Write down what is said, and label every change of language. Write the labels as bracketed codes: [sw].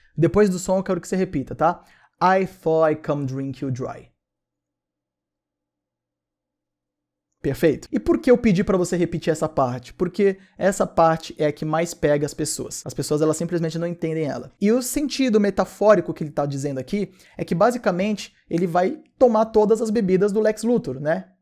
[pt] Depois do som eu quero que você repita, tá? [en] I thought I'd come drink you dry. [pt] Perfeito? E por que eu pedi para você repetir essa parte? Porque essa parte é a que mais pega as pessoas. As pessoas, elas simplesmente não entendem ela. E o sentido metafórico que ele está dizendo aqui é que, basicamente, ele vai tomar todas as bebidas do Lex Luthor, né?